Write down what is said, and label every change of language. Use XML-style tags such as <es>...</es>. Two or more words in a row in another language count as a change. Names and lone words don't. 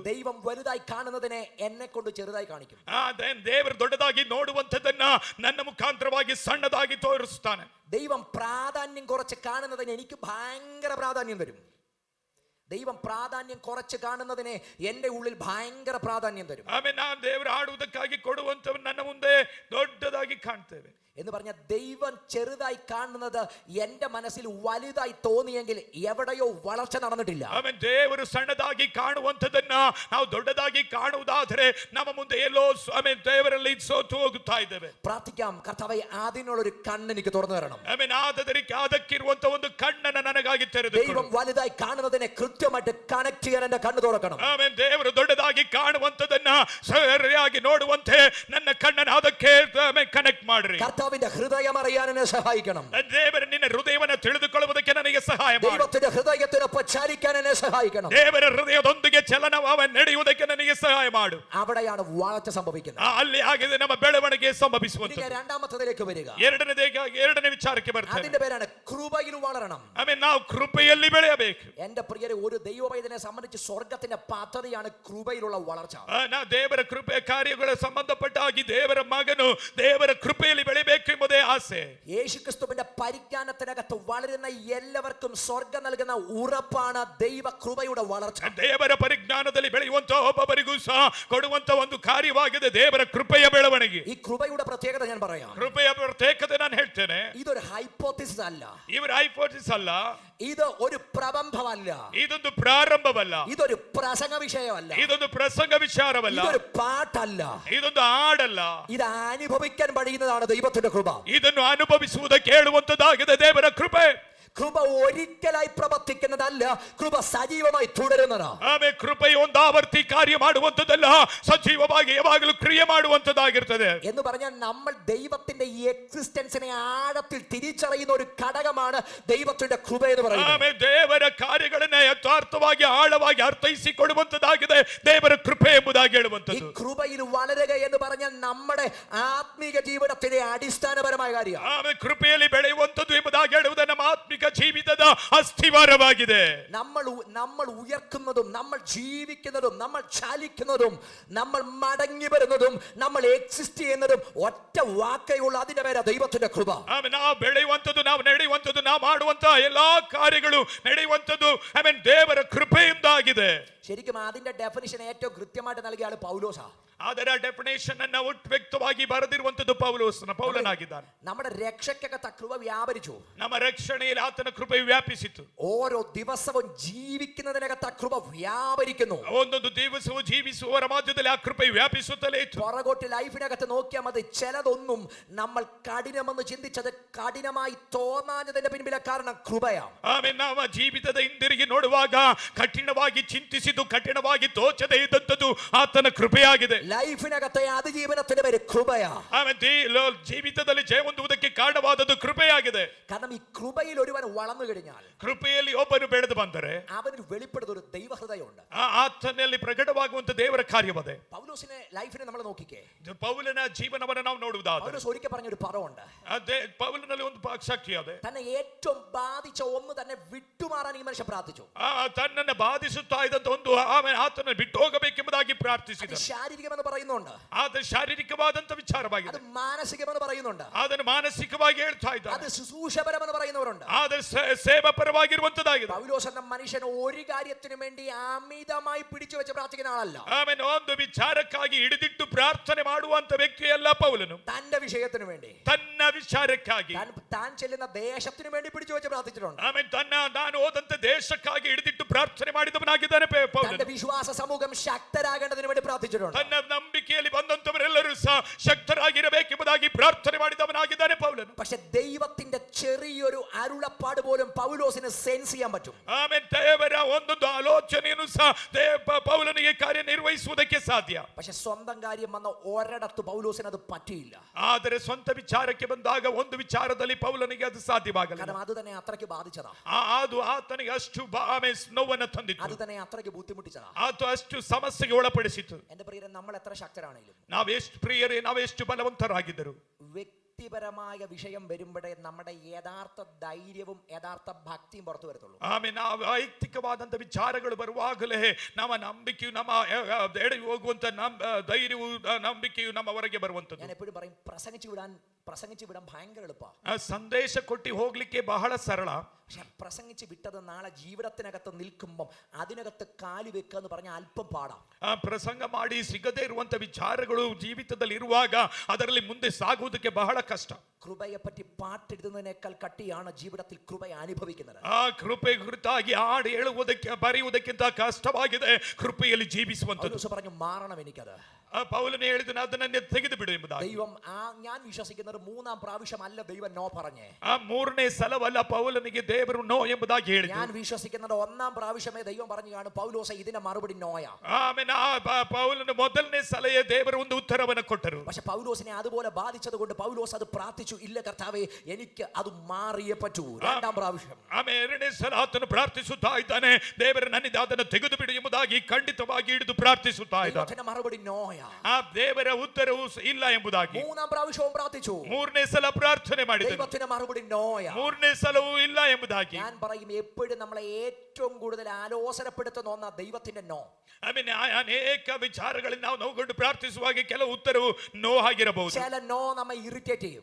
<ml>ദൈവം വലുതായി കാണുന്നതിനെ എന്നെ കൊണ്ട് ചെറുതായി കാണിക്കും.</ml> <kn>ದೇವರು ದೊಡ್ಡದಾಗಿ ನೋಡುವಂತದ್ದನ್ನ ನನ್ನ ಮುಖಾಂತರವಾಗಿ ಸಣ್ಣದಾಗಿ ತೋರಿಸುತ್ತಾನೆ.</kn> <ml>ദൈവം പ്രാധാന്യം കുറച്ച് കാണുന്നതിന് എനിക്ക് ഭയങ്കര പ്രാധാന്യം തരും. ദൈവം പ്രാധാന്യം കുറച്ച് കാണുന്നതിനെ എന്റെ ഉള്ളിൽ ഭയങ്കര പ്രാധാന്യം തരും.</ml> <kn>ಆಮೇಲೆ ನಾನು ದೇವರು ಆಡುವುದಕ್ಕಾಗಿ ಕೊಡುವಂತವನು ನನ್ನ ಮುಂದೆ ದೊಡ್ಡದಾಗಿ ಕಾಣ್ತೇವೆ</kn> <ml>എന്ന് പറഞ്ഞ ദൈവം ചെറുതായി കാണുന്നത് എന്റെ മനസ്സിൽ വലുതായി തോന്നിയെങ്കിൽ എവിടെയോ വളർച്ച നടന്നിട്ടില്ല.</ml> <kn>ಆಮೇಲೆ ದೇವರು ಸಣ್ಣದಾಗಿ ಕಾಣುವಂತದನ್ನ ನಾವು ದೊಡ್ಡದಾಗಿ ಕಾಣುವುದಾದರೆ ನಮ್ಮ ಮುಂದೆ ಎಲ್ಲೋ ಆಮೇಲೆ ದೇವರಲ್ಲಿ ಸೋತು ಹೋಗುತ್ತಾ ಇದ್ದೇವೆ.</kn> <ml>പ്രാർത്ഥിക്കാം, കർത്താവേ അതിനുള്ളൊരു കണ്ണ് എനിക്ക് തുറന്നു തരണം.</ml> <kn>ಆಮೇಲೆ ಅದಕ್ಕಿರುವಂತ ಒಂದು ಕಣ್ಣನ್ನು ನನಗಾಗಿ ತೆರೆದು</kn> <ml>ദൈവം വലുതായി കാണുന്നതിനെ കൃത്യമായിട്ട് കണക്ട് ചെയ്യാൻ എന്റെ കണ്ണ് തുറക്കണം.</ml> <kn>ಆಮೇಲೆ ದೇವರು ದೊಡ್ಡದಾಗಿ ಕಾಣುವಂತದನ್ನ ಸರಿಯಾಗಿ ನೋಡುವಂತೆ ನನ್ನ ಕಣ್ಣನ್ನು ಅದಕ್ಕೆ ಕನೆಕ್ಟ್ ಮಾಡ್ರಿ.</kn> <ml>കർത്താവിന്റെ ഹൃദയം അറിയാൻ എന്നെ സഹായിക്കണം.</ml> <kn>ದೇವರ ನಿನ್ನ ಹೃದಯವನ್ನು ತಿಳಿದುಕೊಳ್ಳುವುದಕ್ಕೆ ನನಗೆ ಸಹಾಯ ಮಾಡು.</kn> <ml>ദൈവത്തിന്റെ ഹൃദയത്തിനൊപ്പം ചലിക്കാൻ എന്നെ സഹായിക്കണം.</ml> <kn>ದೇವರ ಹೃದಯದೊಂದಿಗೆ ಚಲನವ ನಡೆಯುವುದಕ್ಕೆ ನನಗೆ ಸಹಾಯ ಮಾಡು.</kn> <ml>അവിടെയാണ് വളർച്ച സംഭവിക്കുന്നത്.</ml> <kn>ಅಲ್ಲಿ ಆಗಿದೆ ನಮ್ಮ ಬೆಳವಣಿಗೆ ಸಂಭವಿಸುವಂತದ್ದು.</kn> <ml>രണ്ടാമത്തേതിലേക്ക് വരിക,</ml> <kn>ಎರಡನೇ ವಿಚಾರಕ್ಕೆ ಬರ್ತೇನೆ.</kn> <ml>അതിന്റെ പേരാണ് കൃപയിൽ വളരണം.</ml> <kn>ಆಮೇಲೆ ನಾವು ಕೃಪೆಯಲ್ಲಿ ಬೆಳೆಯಬೇಕು.</kn> <ml>എന്റെ പ്രിയരെ, ഒരു ദൈവവൈദ്യനെ സംബന്ധിച്ച് സ്വർഗത്തിന്റെ പദ്ധതിയാണ് കൃപയിലുള്ള വളർച്ച.</ml> <kn>ನಾ ದೇವರ ಕೃಪೆ ಕಾರ್ಯಗಳ ಸಂಬಂಧಪಟ್ಟಾಗಿ ದೇವರ ಮಗನು ದೇವರ ಕೃಪೆಯಲ್ಲಿ ಬೆಳೆಯಬೇಕು ಎಂಬುದೇ ಆಸೆ.</kn> <ml>യേശുക്രിസ്തുവിന്റെ പരിജ്ഞാനത്തിനകത്ത് വളരുന്ന എല്ലാവർക്കും സ്വർഗം നൽകുന്ന ഉറപ്പാണ് ദൈവ കൃപയുടെ വളർച്ച.</ml> <kn>ದೇವರ ಪರಿಜ್ಞಾನದಲ್ಲಿ ಬೆಳೆಯುವಂತ ಒಬ್ಬೊಬ್ಬರಿಗೂ ಸಹ ಕೊಡುವಂತ ಒಂದು ಕಾರ್ಯವಾಗಿದೆ ದೇವರ ಕೃಪೆಯ ಬೆಳವಣಿಗೆ.</kn> <ml>ഈ കൃപയുടെ പ്രത്യേകത ഞാൻ പറയാം.</ml> <kn>ಕೃಪೆಯ ಪ್ರತ್ಯೇಕತೆ ನಾನು ಹೇಳ್ತೇನೆ.</kn> <ml>ഇതൊരു ഹൈപ്പോത്തിസിസ് അല്ല,</ml> <kn>ಇವರ ಹೈಪೋಥಿಸಿಸ್ ಅಲ್ಲ,</kn> <ml>ഇത് ഒരു പ്രബന്ധമല്ല,</ml> <kn>ಇದೊಂದು ಪ್ರಾರಂಭವಲ್ಲ,</kn> <ml>ഇതൊരു പ്രസംഗ വിഷയമല്ല,</ml> <kn>ಇದೊಂದು ಪ್ರಸಂಗ ವಿಚಾರವಲ್ಲ,</kn> <ml>ഇതൊരു പാട്ടല്ല,</ml> <kn>ಇದೊಂದು ಹಾಡಲ್ಲ.</kn> <ml>ഇത് അനുഭവിക്കാൻ കഴിയുന്നതാണ് ദൈവത്തിന്റെ കൃപ.</ml> <kn>ಇದನ್ನು ಅನುಭವಿಸುವುದಕ್ಕೆ ಹೇಳುವಂತದ್ದಾಗಿದೆ ದೇವರ ಕೃಪೆ.</kn> <ml>കൃപ ഒരിക്കലായി പ്രവർത്തിക്കുന്നതല്ല, കൃപ സജീവമായി തുടരുന്നതാണ്.</ml> <kn>ಆಮೇಲೆ ಕೃಪೆಯು ಒಂದು ಆವರ್ತಿ ಕಾರ್ಯ ಮಾಡುವಂತದ್ದಲ್ಲ, ಸಜೀವವಾಗಿ ಯಾವಾಗಲೂ ಕ್ರಿಯೆ ಮಾಡುವಂತದ್ದಾಗಿರ್ತದೆ.</kn> <ml>എന്ന് പറഞ്ഞാൽ നമ്മൾ ദൈവത്തിന്റെ ഈ എക്സിസ്റ്റൻസിനെ ആഴത്തിൽ തിരിച്ചറിയുന്ന ഒരു ഘടകമാണ് ദൈവത്തിന്റെ കൃപ എന്ന് പറയുന്നത്.</ml> <kn>ಆಮೇಲೆ ದೇವರ ಕಾರ್ಯಗಳನ್ನ ಯಥಾರ್ಥವಾಗಿ ಆಳವಾಗಿ ಅರ್ಥೈಸಿಕೊಳ್ಳುವಂತದ್ದಾಗಿದೆ ದೇವರ ಕೃಪೆ ಎಂಬುದಾಗಿ</kn> <ml>ഈ</ml> <kn>ಹೇಳುವಂತದ್ದು.</kn> <ml>കൃപയിൽ വളരുക എന്ന് പറഞ്ഞാൽ നമ്മുടെ ആത്മീക ജീവിതത്തിന്റെ അടിസ്ഥാനപരമായ കാര്യമാണ്.</ml> <kn>ಆಮೇಲೆ ಕೃಪೆಯಲ್ಲಿ ಬೆಳೆಯುವಂತದ್ದು ಎಂಬುದಾಗಿ ಹೇಳುವುದು ನಮ್ಮ ಆತ್ಮಿಕ ಜೀವಿತದ അസ്ഥിവാരವಾಗಿದೆ.</kn> <ml>നമ്മൾ ഉയർക്കുന്നതും നമ്മൾ ജീവിക്കുന്നതും നമ്മൾ ചലിക്കുന്നതും നമ്മൾ മടങ്ങി വരുന്നതും നമ്മൾ എക്സിസ്റ്റ് ചെയ്യുന്നതും ഒറ്റ വാക്കയുള്ള അതിന്റെ പേരാ ദൈവത്തിന്റെ കൃപ.</ml> <kn>ನಾವು ಬೆಳೆಯುವಂತದ್ದು, ನಾವು ನಡೆಯುವಂತದ್ದು, ನಾವು ಮಾಡುವಂತ ಎಲ್ಲಾ ಕಾರ್ಯಗಳು ನಡೆಯುವಂತದ್ದು ದೇವರ ಕೃಪೆಯಿಂದಾಗಿದೆ.</kn> <ml>ശരിക്കും അതിന്റെ ഡെഫിനിഷൻ ഏറ്റവും കൃത്യമായിട്ട് നൽകിയ ആള് പൗലോസാ.</ml> <kn>ಅದರ ಡೆಫಿನೇಷನ್ ಅನ್ನು ವ್ಯಕ್ತವಾಗಿ ಬರೆದಿರುವಂತದ್ದು ಪೌಲನಾಗಿದ್ದಾನೆ.</kn> <ml>നമ്മുടെ രക്ഷയ്ക്കകത്ത് കൃപ വ്യാപരിച്ചു.</ml> <kn>ನಮ್ಮ ರಕ್ಷಣೆಯಲ್ಲಿ ಆತನ ಕೃಪೆ ವ್ಯಾಪಿಸಿತು.</kn> <ml>ഓരോ ദിവസവും ജീവിക്കുന്നതിനകത്ത് കൃപ വ്യാപരിക്കുന്നു.</ml> <kn>ಒಂದೊಂದು ದಿವಸವೂ ಜೀವಿಸುವವರ ಮಧ್ಯದಲ್ಲಿ ಆ ಕೃಪೆ ವ್ಯಾಪಿಸುತ್ತಲೇ ಇತ್ತು.</kn> <ml>പുറകോട്ട് ലൈഫിനകത്ത് നോക്കിയാൽ മതി, ചിലതൊന്നും നമ്മൾ കഠിനമെന്ന് ചിന്തിച്ചത് കഠിനമായി തോന്നാഞ്ഞതിന്റെ പിൻപിലെ കാരണം കൃപയാണ്.</ml> <kn>ಆಮೇಲೆ ನಾವು ಜೀವಿತದ ಹಿಂದಿರುಗಿ ನೋಡುವಾಗ ಕಠಿಣವಾಗಿ ಚಿಂತಿಸಿದ್ದು ಕಠಿಣವಾಗಿ ತೋಚದೇ ಇದ್ದಂಥದ್ದು ಆತನ ಕೃಪೆಯಾಗಿದೆ.</kn> <ml>ലൈഫിനകത്തെ അതിജീവനത്തിന്റെ പേര് കൃപയാ.</ml> <kn>ಆಮೇಲೆ ಜೀವಿತದಲ್ಲಿ ಜಯ ಹೊಂದುವುದಕ್ಕೆ ಕಾರಣವಾದದ್ದು ಕೃಪೆಯಾಗಿದೆ.</kn> <ml>കാരണം ഈ കൃപയിൽ ഒരുവൻ വളർന്നു കഴിഞ്ഞാൽ,</ml> <kn>ಕೃಪೆಯಲ್ಲಿ ಒಬ್ಬನು ಬೆಳೆದು ಬಂದರೆ</kn> <ml>അവന് വെളിപ്പെടുന്ന ഒരു ദൈവഹൃദയമുണ്ട്.</ml> <kn>ಆತನಲ್ಲಿ ಪ್ರಕಟವಾಗುವಂತ ದೇವರ ಕಾರ್ಯವದೆ.</kn> <ml>പൗലോസിന്റെ ലൈഫിനെ നമ്മൾ നോക്കിക്കേ.</ml> <kn>ಪೌಲನ ಜೀವನವನ್ನು ನಾವು ನೋಡುವುದಾದರೆ</kn> <ml>പൗലോസ് ഒരിക്കൽ പറഞ്ഞൊരു പദമുണ്ട്.</ml> <kn>ಪೌಲನಲ್ಲಿ ಒಂದು ಶಕ್ತಿ ಇದೆ.</kn> <ml>തന്നെ ഏറ്റവും ബാധിച്ച ഒന്ന് തന്നെ വിട്ടുമാറാൻ ഈ മനുഷ്യൻ പ്രാർത്ഥിച്ചു.</ml> <kn>ತನ್ನನ್ನು ಬಾಧಿಸುತ್ತಾ ಇದ್ದಂತ ಒಂದು ಆತನ ಬಿಟ್ಟು ಹೋಗಬೇಕೆಂಬುದಾಗಿ ಪ್ರಾರ್ಥಿಸಿದ.</kn> <ml>ശാരീരികമെന്ന് പറയുന്നുണ്ട്,</ml> <kn>ಅದು ಶಾರೀರಿಕವಾದಂತ ವಿಚಾರವಾಗಿದೆ.</kn> <ml>അത് മാനസികമെന്ന് പറയുന്നുണ്ട്,</ml> <kn>ಅದನ್ನು ಮಾನಸಿಕವಾಗಿ ಹೇಳ್ತಾ ಇದ್ದಾರೆ.</kn> <ml>അത് ശുശ്രൂഷപരമെന്ന് പറയുന്നവരുണ്ട്.</ml> <kn>ಆದರೆ ಸೇವಾಪರವಾಗಿರುವಂತದ್ದಾಗಿದೆ.</kn> <ml>പൗലോസ് എന്ന മനുഷ്യൻ ഒരു കാര്യത്തിനു വേണ്ടി അമിതമായി പിടിച്ചു വെച്ച് പ്രാർത്ഥിക്കുന്ന ആളല്ല.</ml> <kn>ಆಮೇಲೆ ಒಂದು ವಿಚಾರಕ್ಕಾಗಿ ಹಿಡಿದಿಟ್ಟು ಪ್ರಾರ್ಥನೆ ಮಾಡುವಂತ ವ್ಯಕ್ತಿಯಲ್ಲ ಪೌಲನು.</kn> <ml>തന്റെ വിഷയത്തിനു വേണ്ടി,</ml> <kn>ತನ್ನ ವಿಚಾರಕ್ಕಾಗಿ,</kn> <ml>താൻ ചെല്ലുന്ന ദേശത്തിനു വേണ്ടി പിടിച്ചു വെച്ച് പ്രാർത്ഥിച്ചിട്ടുണ്ട്.</ml> <kn>ಆಮೇಲೆ ನಾನು ಹೋದಂತ ದೇಶಕ್ಕಾಗಿ ಹಿಡಿದಿಟ್ಟು ಪ್ರಾರ್ಥನೆ ಮಾಡಿದವನಾಗಿದ್ದಾನೆ ಪೌಲನು.</kn> <ml>തന്റെ വിശ്വാസ സമൂഹം ശക്തരാകേണ്ടതിന് വേണ്ടി പ്രാർത്ഥിച്ചിട്ടുണ്ട്.</ml> <kn>ತನ್ನ ನಂಬಿಕೆಯಲ್ಲಿ ಬಂದಂತವರೆಲ್ಲರೂ ಸಹ ಶಕ್ತರಾಗಿರಬೇಕೆಂಬುದಾಗಿ ಪ್ರಾರ್ಥನೆ ಮಾಡಿದವನಾಗಿದ್ದಾನೆ ಪೌಲನು.</kn> <ml>പക്ഷെ ദൈവത്തിന്റെ ചെറിയൊരു അരുളപ്പാട് പോലും പൗലോസിന് സെൻസ് ചെയ്യാൻ പറ്റും.</ml> <kn>ಆಮೇಲೆ ದೇವರ ಒಂದೊಂದು ಆಲೋಚನೆಯನ್ನು ಸಹ ಪೌಲನಿಗೆ ಕಾರ್ಯನಿರ್ವಹಿಸುವುದಕ್ಕೆ ಸಾಧ್ಯ.</kn> <ml>പക്ഷെ സ്വന്തം കാര്യം വന്ന ഒരിടത്ത് പൗലോസിന് അത് പറ്റിയില്ല.</ml> <kn>ಆದರೆ ಸ್ವಂತ ವಿಚಾರಕ್ಕೆ ಬಂದಾಗ ಒಂದು ವಿಚಾರದಲ್ಲಿ ಪೌಲನಿಗೆ ಅದು ಸಾಧ್ಯವಾಗಲಿಲ್ಲ.</kn> <ml>കാരണം അത് തന്നെ അത്രയ്ക്ക് ബാധിച്ചതാ.</ml> <kn>ಅದು ಆತನಿಗೆ ಅಷ್ಟು ನೋವನ್ನು ತಂದಿತ್ತು.</kn> <ml>അത് തന്നെ അത്രയ്ക്ക് ബുദ്ധിമുട്ടിച്ചതാ.</ml> <kn>ಅದು ಅಷ್ಟು ಸಮಸ್ಯೆಗೆ ಒಳಪಡಿಸಿತು.</kn> <ml>എന്റെ പ്രിയരെ, നമ്മൾ എത്ര ശക്തരാണെങ്കിലും,</ml> <kn>ನಾವೆಷ್ಟು ಪ್ರಿಯರೇ, ನಾವೆಷ್ಟು ಬಲವಂತರಾಗಿದ್ದರು,</kn> <ml>വ്യക്തിപരമായ വിഷയം വരുമ്പോഴേ നമ്മുടെ യഥാർത്ഥ ധൈര്യവും യഥാർത്ഥ ഭക്തിയും പുറത്തു വരത്തുള്ളൂ.</ml> <kn>ಆಮೇಲೆ ನಾವು ವೈಯಕ್ತಿಕವಾದಂತ ವಿಚಾರಗಳು ಬರುವಾಗಲೇ ನಮ್ಮ ನಂಬಿಕೆಯು, ನಮ್ಮ ಎಡೆ ಹೋಗುವಂತ ಧೈರ್ಯವು, ನಂಬಿಕೆಯು ನಮ್ಮ ಹೊರಗೆ ಬರುವಂತದ್ದು.</kn> <ml>ഞാൻ എപ്പോഴും പറയും, പ്രസംഗിച്ചു വിടാൻ ഭയങ്കര എളുപ്പ.</ml> <kn>ಸಂದೇಶ ಕೊಟ್ಟು ಹೋಗ್ಲಿಕ್ಕೆ ಬಹಳ ಸರಳ.</kn> <ml>പക്ഷെ പ്രസംഗിച്ച് വിട്ടത് നാളെ ജീവിതത്തിനകത്ത് നിൽക്കുമ്പോൾ അതിനകത്ത് കാല് വെക്കുക എന്ന് പറഞ്ഞാൽ അല്പം പാടാം.</ml> <kn>ಪ್ರಸಂಗ ಮಾಡಿ ಸಿಗದೇ ಇರುವಂತ ವಿಚಾರಗಳು ಜೀವಿತದಲ್ಲಿ ಇರುವಾಗ ಅದರಲ್ಲಿ ಮುಂದೆ ಸಾಗುವುದಕ್ಕೆ ಬಹಳ ಕಷ್ಟ.</kn> <ml>കൃപയെ പറ്റി പാട്ടെഴുതുന്നതിനേക്കാൾ കട്ടിയാണ് ജീവിതത്തിൽ കൃപയെ അനുഭവിക്കുന്നത്.</ml> <kn>ಆ ಕೃಪೆ ಕುರಿತಾಗಿ ಹಾಡು ಹೇಳುವುದಕ್ಕೆ, ಬರೆಯುವುದಕ್ಕಿಂತ ಕಷ್ಟವಾಗಿದೆ ಕೃಪೆಯಲ್ಲಿ ಜೀವಿಸುವಂತದ್ದು.</kn> <ml>പൗലോസ് പറഞ്ഞു, മാറണം എനിക്കത്.</ml> <kn>ಪೌಲನೇ ಹೇಳಿದನು, ಅದನ್ನ ತೆಗೆದು ಬಿಡು ಎಂಬುದಾಗಿ.</kn> <ml>ദൈവം ഞാൻ വിശ്വസിക്കുന്നത് മൂന്നാം പ്രാവശ്യം അല്ല ദൈവം നോ പറഞ്ഞേ.</ml> <kn>ಆ ಮೂರನೇ ಸಲವಲ್ಲ ಪೌಲನಿಗೆ ದೇವರು ನೋ ಎಂಬುದಾಗಿ ಹೇಳಿದ.</kn> <ml>ഞാൻ വിശ്വസിക്കുന്നത് ഒന്നാം പ്രാവശ്യമേ ദൈവം പറഞ്ഞു കാണും, പൗലോസ ഇതിന്റെ മറുപടി നോയാ.</ml> <kn>ಆಮೇಲೆ ಪೌಲನ ಮೊದಲನೇ ಸಲಹೆ ದೇವರು ಒಂದು ಉತ್ತರವನ್ನು ಕೊಟ್ಟರು.</kn> <ml>പക്ഷെ പൗലോസിനെ അതുപോലെ ബാധിച്ചത് കൊണ്ട് പൗലോസ് അത് പ്രാർത്ഥിച്ചു, ഇല്ല കർത്താവേ, എനിക്ക് അത് മാറിയേ പറ്റൂ. രണ്ടാം പ്രാവശ്യം.</ml> <kn>ಆಮೇಲೆ ಎರಡನೇ ಸಲ ಆತನು ಪ್ರಾರ್ಥಿಸುತ್ತಾ ಇದ್ದಾನೆ, ದೇವರ ನನ್ನಿಂದ ಅದನ್ನು ತೆಗೆದು ಬಿಡು ಎಂಬುದಾಗಿ ಖಂಡಿತವಾಗಿ ಹಿಡಿದು ಪ್ರಾರ್ಥಿಸುತ್ತಾ ಇದ್ದಾನೆ.</kn> <ml>മറുപടി നോയാ.</ml> <kn>ಆ ದೇವರ ಉತ್ತರವು ಇಲ್ಲ ಎಂಬುದಾಗಿ</kn> <ml>മൂന്നാം പ്രാവശ്യവും പ്രാർത്ഥിച്ചു.</ml> <kn>ಮೂರನೇ ಸಲ ಪ್ರಾರ್ಥನೆ ಮಾಡಿದ.</kn> <ml>ദൈവത്തിന്റെ മറുപടി നോയാ.</ml> <kn>ಮೂರನೇ ಸಲವೂ ಇಲ್ಲ ಎಂಬುದಾಗಿ.</kn> <ml>ഞാൻ പറയും, എപ്പോഴും നമ്മളെ ഏറ്റവും കൂടുതൽ ആലോചനപ്പെടുത്തുന്ന ഒന്നാ ദൈവത്തിന്റെ നോ.</ml> <kn>ಆಮೇಲೆ ಅನೇಕ ವಿಚಾರಗಳಲ್ಲಿ ನಾವು ನೋವುಕೊಂಡು ಪ್ರಾರ್ಥಿಸುವಾಗ ಕೆಲವು ಉತ್ತರವು ನೋ ಆಗಿರಬಹುದು.</kn> <ml>ചില നോ നമ്മെ ഇറിറ്റേറ്റ് ചെയ്യും.</ml>